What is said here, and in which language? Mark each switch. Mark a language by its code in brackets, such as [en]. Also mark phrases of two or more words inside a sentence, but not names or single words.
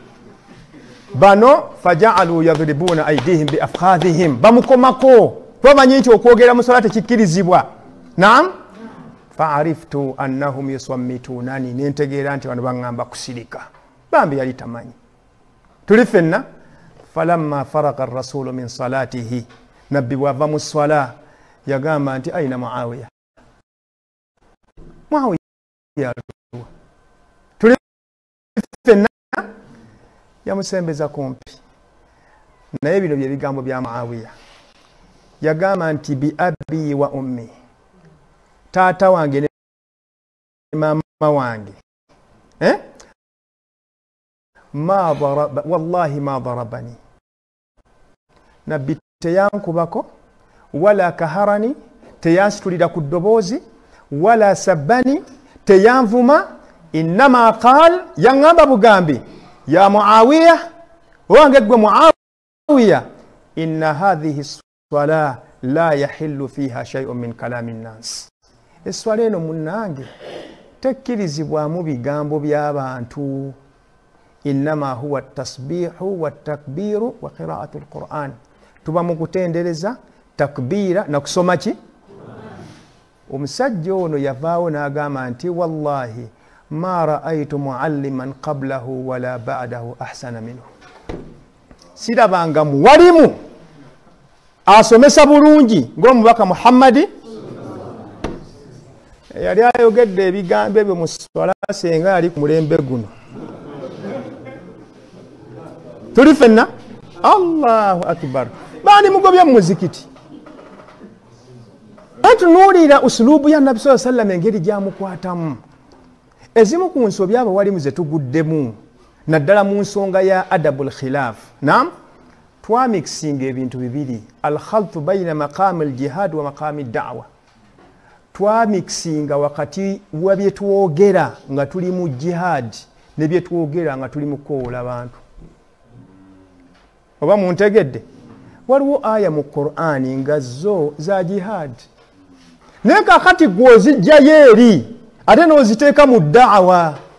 [ar] Bano فجعلوا يضربون أيديهم بأفخاذهم, bamukomako. [lg] Bamanyi nti okwogera mu swala tekikkirizibwa. Naam, [ar] فعرفت أنهم يصمتونني, [lg] nentegeera nti bano baŋŋamba kusirika. Bambi yali tamanyi. Tuli ffenna [ar] فلما فرغ الرسول من صلاته, [lg] nabbi bw'ava mu swala yagamba nti aina Muawiya. Muawiya tuli ffenna yamusembeza kumpi. Naye bino bye bigambo bya Muawiya. Yagamba nti [ar] بأبي وأمي, [lg] taata wange ne mama [ar] wange والله ما ضربني, [lg] nabbi teyankubako, [ar] ولا كهرني, [lg] teyansitulira ku ddoboozi, [ar] ولا سبني, teyanvuma, إنما قال, [lg] yaŋŋamba bugambi, [ar] يا معاوية, [lg] owange gwe Muawiya, [ar] إن هذه الصلاة لا يحل فيها شيء من كلام الناس. [lg] Eswala eno munnange tekkirizibwamu bigambo by'abantu. [ar] إنما هو تسبيح وتكبير وقراءة القرآن. [lg] Tuba mu kutendereza, takbira na kusoma ki? Omusajja ono yavaawo n'agamba nti [ar] والله ما رأيت معلما قبله ولا بعده أحسن منه. [lg] Sirabanga muwalimu asomesa bulungi ng'omubaka Muhammadi. Yali ayogedde ebigambo ebyo mu swala senga yali ku mulembe guno. Tuli fenna? [ar] الله أكبر. [lg] Bani mugobya mu muzikiti. Atunuulira usulubu ya Nabi [ar] صلى الله عليه وسلم [lg] engeri gyamukwatamu. Ezimu ku nsobi abawalimu ze tuguddemu naddala mu nsonga ya [ar] أدب الخلاف. [lg] Naam, twamixinga ebintu bibiri, [ar] الخلط بين مقام الجهاد ومقام الدعوة. [lg] Twamixinga wakati wa bye twogera nga tuli mu jihad ne bye twogera nga tuli mu koola abantu. Oba muntegedde? Waliwo aya mu Qur'ani nga zo za jihad. Naye kakati gw'ozijjayo eri ate n'oziteeka mu da'wa.